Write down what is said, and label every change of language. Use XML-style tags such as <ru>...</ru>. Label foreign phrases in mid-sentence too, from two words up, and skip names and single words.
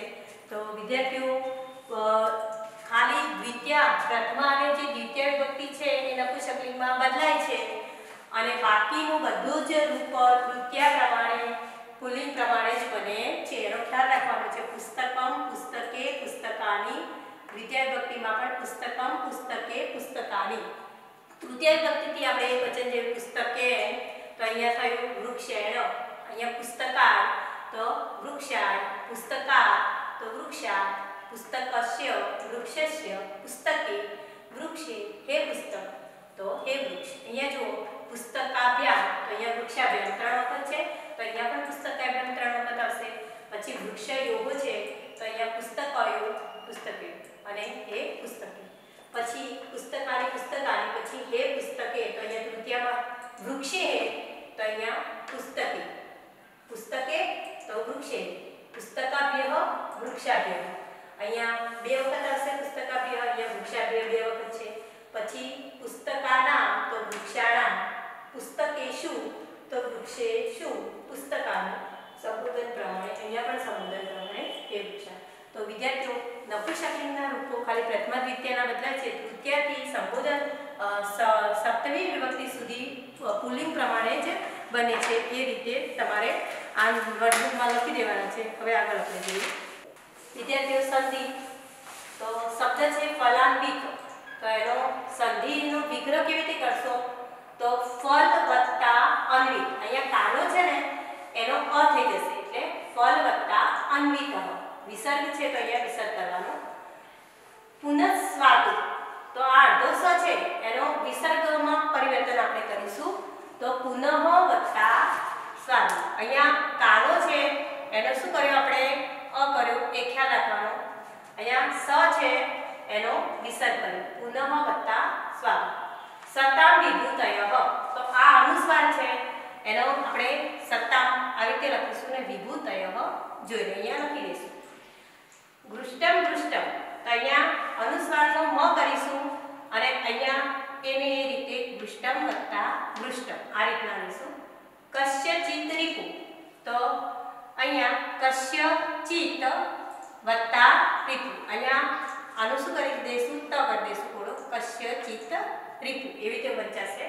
<gu>તો વિદ્યાર્થીઓ ખાલી દ્વિતીય, પ્રથમા અને જે દ્વિતીય વિભક્તિ છે એ નપુંસકલિંગમાં બદલાય છે અને બાકીનું બધું જ રૂપ તૃતીય પ્રમાણે પુલ્લિંગ પ્રમાણે જ બને છે. એનો ખ્યાલ રાખવાનો છે. પુસ્તકમ પુસ્તકે પુસ્તકાની. દ્વિતીય વિભક્તિમાં પણ પુસ્તકમ પુસ્તકે પુસ્તકાની. તૃતીય વિભક્તિથી આપણે એક વચન જે પુસ્તકે તો અહીંયા થયું વૃક્ષેણ। અહીંયા પુસ્તકાળ તો વૃક્ષાળ, પુસ્તકાળ તો વૃક્ષાળ, પુસ્તકસ્ય વૃક્ષસ્ય, પુસ્તકે વૃક્ષે હે પુસ્તક તો હે વૃક્ષ। અહીંયા જો પુસ્તકાભ્યામ તો અહીંયા વૃક્ષાભ્યામ 3 વખત છે તો અહીંયા પણ પુસ્તકાભ્યામ 3 વખત આવશે। પછી વૃક્ષયોઃ છે તો અહીંયા પુસ્તકયો પુસ્તકે અને હે પુસ્તકે। પછી પુસ્તકાનિ પુસ્તકાનિ પછી હે પુસ્તકે તો અહીંયા તૃતીયામાં વૃક્ષે હે તો અહીંયા પુસ્તકે, પુસ્તકે તો વૃક્ષે, પુસ્તકાભ્યઃ વૃક્ષાભ્યઃ। અહીંયા 2 વખત આવશે પુસ્તકાભ્યઃ, અહીંયા વૃક્ષાભ્યઃ 2 વખત છે। પછી પુસ્તકાનાં તો વૃક્ષાણાં, પુસ્તકેષુ તો વૃક્ષેષુ પુસ્તકાનિ। સંબોધન પ્રમાણે અહીંયા પણ સંબોધન પ્રમાણે હે વૃક્ષા। તો વિદ્યાર્થીઓ નપુંસકલિંગના રૂપો ખાલી પ્રથમા દ્વિતીયના બદલાય છે। तृतीयाથી સંબોધન સપ્તમી વિભક્તિ સુધી પુલ્લિંગ પ્રમાણે જ બને છે। એ રીતે તમારે આ વર્કબુકમાં લખી દેવાના છે। हवे આગળ આપણે જોઈએ વિદ્યાર્થીઓ સંધિ। તો શબ્દ છે ફલાન્વિત તો એનો સંધિનો વિગ્રહ કેવી રીતે કરશો તો ફલ વત્તા અન્વિત। અહીંયા કાનો છે ને એનો અ થઈ જશે એટલે ફલ વત્તા અન્વિત। વિસર્ગ છે તો અહીંયા વિસર્ગ करવાનો। પુનસ્વાદુ તો આ અર્ધો સ છે એનો વિસર્ગમાં પરિવર્તન આપણે કરીશું તો પુનઃ વત્તા સ્વાદુ। અહીંયા કાનો છે એનો શું કર્યું આપણે अ કર્યો એ ખ્યાલ રાખવાનો। અહીંયા સ છે એનો વિસર્ગ કર્યો પુનઃ વત્તા સ્વાદુ। સતામ વિભૂતયઃ તો આ અનુસ્વાર છે એનો આપણે સતામ આ રીતે લખીશું ને વિભૂતયः જોઈને અહીંયા લખી દઈશું। ગૃષ્ટમ ગૃષ્ટમ તો અહીંયા अनुस्वारનો म કરીશું અને અહીંયા એને એ રીતે ગૃષ્ટમ વત્તા ગૃષ્ટમ આ રીતના લઈશું। કસ્યચિત રીપુ તો અહીંયા કસ્યચિત વત્તા રીપુ। અહીંયા આનું શું કરી દઈશું ત કરી દઈશું થોડો કસ્યચિત રીપુ એવી રીતે વંચાશે।</gu>